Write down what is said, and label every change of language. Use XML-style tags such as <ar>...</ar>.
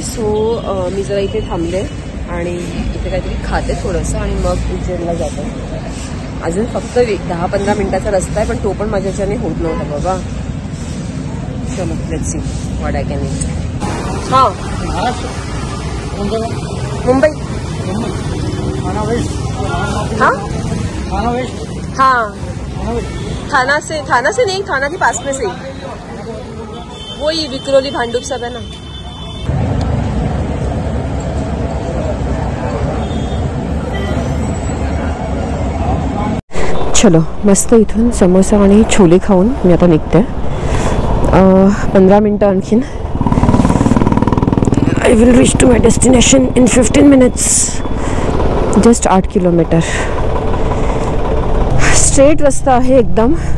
<mr>So मी जरा इथे थांबले आणि इथे काहीतरी खाते थोडंसं आणि मग उज्जैनला जाते. अजून फक्त 10-15 मिनिटाचा रस्ता आहे पण तो पण माझ्याच्याने होत नव्हता बाबा.</mr> <en>चलो let's see what I can eat.</en> <hi>हां मुंबई. हाँ हाँ थाना से नहीं, थाना के पास में से वही विक्रोली भांडुप सब है ना.</hi> <mr>चलो मस्त इथून समोसा आणि छोले खाऊन मी आता निघते. 15 मिनटं आणखीन.</mr> <en>I will reach to my destination in 15 minutes. Just 8 kilometre.</en> <mr>Straight रस्ता आहे एकदम.</mr>